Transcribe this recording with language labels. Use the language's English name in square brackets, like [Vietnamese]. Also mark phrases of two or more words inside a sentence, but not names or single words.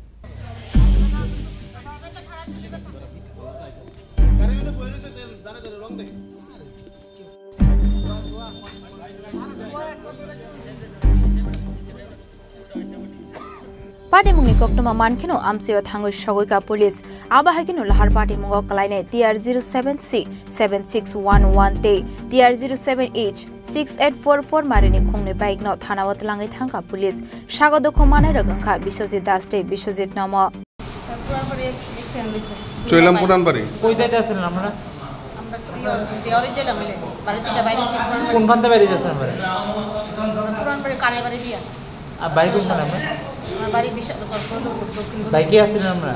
[Kok Borok] पार्टी मुंगनी कोक्टमा मानखिनो आमसेओ थांगो सगोइका पुलिस आबाहागिनो लाहार पार्टी मुंगो कलाइने TR076 76111 ते TR078 6844 मारिनि खुंनि बाइक न थानावत लांगै थांगा पुलिस सागद खमाने रगंखा बिश्वजित दास ते बिश्वजित नम [Bangla] চৈলাম পুরানবাড়ি কই যাইতে আছেন আপনারা আমরা দেওয়ারে জেলা মিলে বাড়ি থেকে বাইরে কোনখানতে বাইরে যাচ্ছেন আপনারা পুরানবাড়ি কানাই বাড়ি দিয়া আর বাড়ি কোনখানে আপনারা আমার বাড়ি বিশাল বাইকে আসছেন আপনারা